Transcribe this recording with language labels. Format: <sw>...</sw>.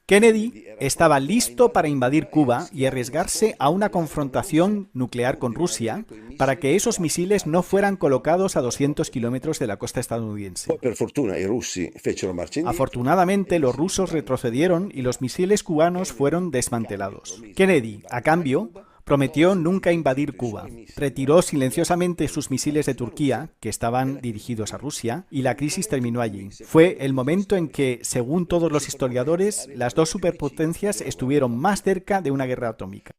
<es>Kennedy estaba listo para invadir Cuba y arriesgarse a una confrontación nuclear con Rusia para que esos misiles no fueran colocados a 200 kilómetros de la costa estadounidense.</es> <it>Poi per fortuna i russi fecero marcia indietro.</it> <es>Afortunadamente, los rusos retrocedieron y los misiles cubanos fueron desmantelados. Kennedy, a cambio, prometió nunca invadir Cuba. Retiró silenciosamente sus misiles de Turquía, que estaban dirigidos a Rusia, y la crisis terminó allí. Fue el momento en que, según todos los historiadores, las dos superpotencias estuvieron más cerca de una guerra atómica.</es>